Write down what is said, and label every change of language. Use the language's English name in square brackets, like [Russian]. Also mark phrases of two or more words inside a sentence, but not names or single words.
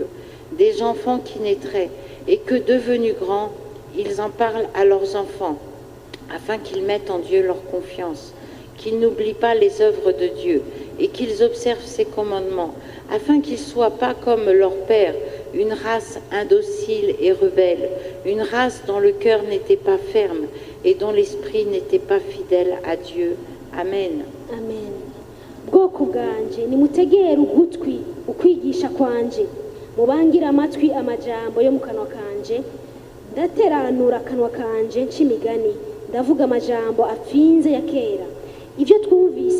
[French] Des enfants qui naîtraient et que devenus grands, ils en parlent à leurs enfants afin qu'ils mettent en Dieu leur confiance, qu'ils n'oublient pas les œuvres de Dieu et qu'ils observent ses commandements, afin qu'ils ne soient pas comme leur père, une race indocile et rebelle, une race dont le cœur n'était pas ferme et dont l'esprit n'était pas fidèle à Dieu. Amen. [Rundi] amen bwoko bwanje nimutegere ugutwi ukwigisha kwanje mubangira amatwi amajambo yo mu kanwa kanje ndateranura akanwa kanje nc'imigani ndavuga amajambo apfinze ya kera ibyo twumvise